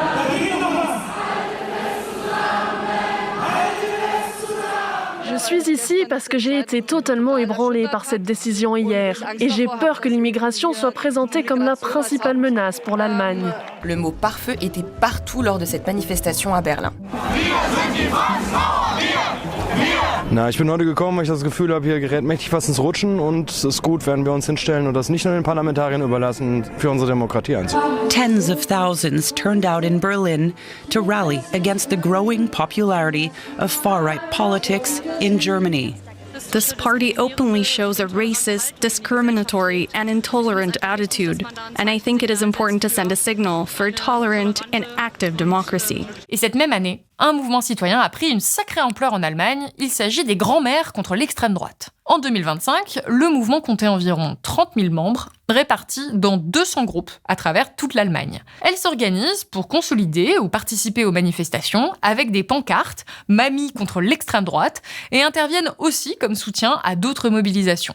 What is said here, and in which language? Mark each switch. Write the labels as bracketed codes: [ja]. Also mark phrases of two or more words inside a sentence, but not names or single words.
[fr] Je suis ici Oui, parce que j'ai été totalement ébranlée par cette décision hier. Et j'ai peur que l'immigration soit présentée comme la principale menace pour l'Allemagne. Le mot pare-feu était partout lors de cette manifestation à Berlin. [de] Na, ich bin heute gekommen, weil ich das Gefühl habe, hier gerät mächtig was ins Rutschen und es ist gut, wenn wir uns hinstellen und das nicht nur den Parlamentariern überlassen, für unsere Demokratie einzustehen. [en] Tens of thousands turned out in Berlin to rally against the growing popularity of far-right politics in Germany. This party openly shows a racist, discriminatory, and intolerant attitude, and I think it is important to send a signal for a tolerant and active democracy. [fr] Et cette même année, un mouvement citoyen a pris une sacrée ampleur en Allemagne. Il s'agit des Grands-mères contre l'extrême droite. En 2025, le mouvement comptait environ 30 000 membres, répartis dans 200 groupes à travers toute l'Allemagne. Elles s'organisent pour consolider ou participer aux manifestations avec des pancartes « Mamie contre l'extrême droite » et interviennent aussi comme soutien à d'autres mobilisations.